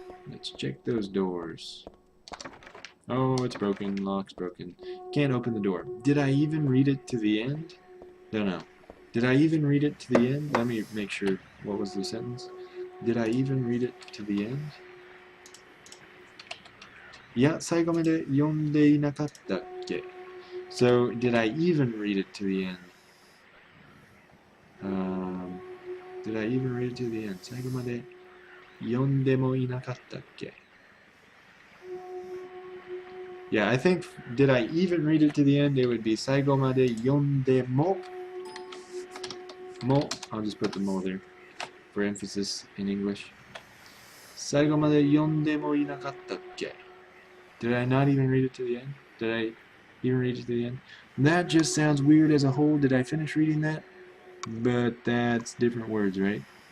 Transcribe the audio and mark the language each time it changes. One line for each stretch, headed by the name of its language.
English: Let's check those doors. Oh, it's broken. Lock's broken. Can't open the door. Did I even read it to the end? Don't know. Did I even read it to the end? Let me make sure. What was the sentence? Did I even read it to the end?
Japanese: いや、最後まで読んでいなかったっけ?
English: So, did I even read it to the end? Did I even read it to the end?
Japanese: 最後まで読んでもいなかったっけ?
English: Yeah, I think, did I even read it to the end? It would be
Japanese: 最後まで読んでも
English: I'll just put the mo there for emphasis in English.
Japanese: 最後まで読んでもいなかったっけ?
English: Did I not even read it to the end? Did I even read it to the end? That just sounds weird as a whole. Did I finish reading that? But that's different words, right?